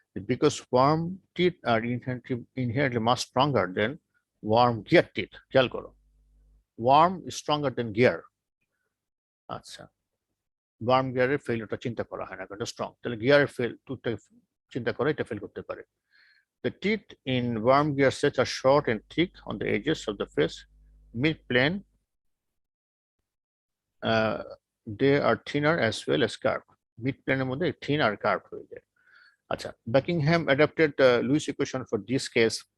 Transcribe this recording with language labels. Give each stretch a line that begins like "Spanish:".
English: Because worm teeth are inherently much stronger than worm gear teeth.
Bangla: খেয়াল করো,
English: Worm is stronger than gear.
Bangla: আচ্ছা, worm গিয়ারের ফেলিওরটা চিন্তা করা হয় না, কারণ এটা স্ট্রং। তাহলে গিয়ারের টুথটা চিন্তা করে এটা ফেল করতে পারে।
English: The teeth in worm gear sets are short and thick on the edges of the face. Mid-plane, they are thinner as well as curved.
Bangla: Mid-plane মধ্যে thin আর curved হয়ে যায়।
English: আচ্ছা, Buckingham adapted the Lewis equation for this case.